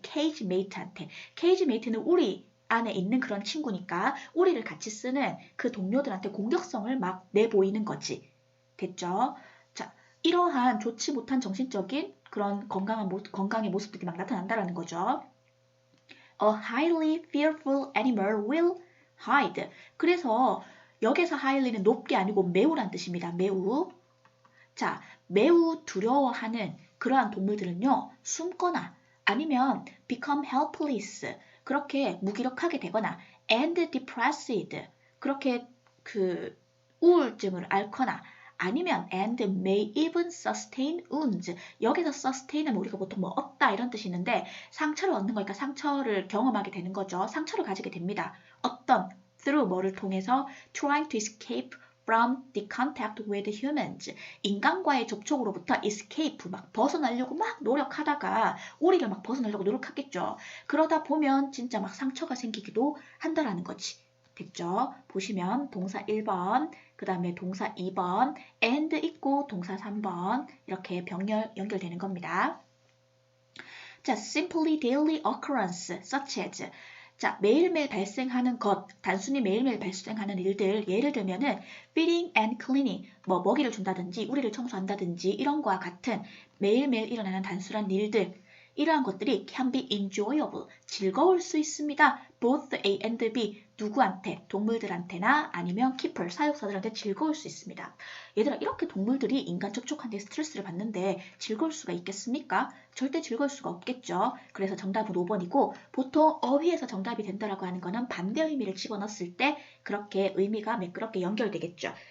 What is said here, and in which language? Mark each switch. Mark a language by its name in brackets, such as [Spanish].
[Korean] 케이지 메이트한테. 케이지 메이트는 우리 안에 있는 그런 친구니까 우리를 같이 쓰는 그 동료들한테 공격성을 막 내보이는 거지. 됐죠? 자, 이러한 좋지 못한 정신적인 그런 건강의 모습들이 막 나타난다라는 거죠. [English] A highly fearful animal will hide. [Korean] 그래서 여기서 highly는 높게 아니고 매우란 뜻입니다. 매우. 자, 매우 두려워하는 그러한 동물들은요, 숨거나 아니면 [English] become helpless, [Korean] 그렇게 무기력하게 되거나 [English] and depressed, [Korean] 그렇게 우울증을 앓거나 아니면 [English] and may even sustain wounds. [Korean] 여기서 sustain은 우리가 보통 뭐 얻다 이런 뜻이 있는데 상처를 얻는 거니까 상처를 경험하게 되는 거죠. 상처를 가지게 됩니다. 어떤 [English] through [Korean] 뭐를 통해서 [English] trying to escape from the contact with humans. [Korean] 인간과의 접촉으로부터 escape, 막 벗어나려고 막 노력하다가 우리를 막 벗어나려고 노력하겠죠. 그러다 보면 진짜 막 상처가 생기기도 한다라는 거지. 됐죠? 보시면 동사 1번, 그 다음에 동사 2번, and 있고 동사 3번 이렇게 연결되는 겁니다. [English] 자, simply daily occurrence such as. [Korean] 자, 매일매일 발생하는 것, 단순히 매일매일 발생하는 일들, 예를 들면은 [English] feeding and cleaning, [Korean] 뭐 먹이를 준다든지 우리를 청소한다든지 이런 거와 같은 매일매일 일어나는 단순한 일들, 이러한 것들이 [English] can be enjoyable, [Korean] 즐거울 수 있습니다. [English] both A and B, [Korean] 누구한테? 동물들한테나 아니면 keeper, 사육사들한테 즐거울 수 있습니다. 얘들아, 이렇게 동물들이 인간 접촉한데 스트레스를 받는데 즐거울 수가 있겠습니까? 절대 즐거울 수가 없겠죠. 그래서 정답은 5번이고, 보통 어휘에서 정답이 된다라고 하는 거는 반대 의미를 집어넣었을 때 그렇게 의미가 매끄럽게 연결되겠죠.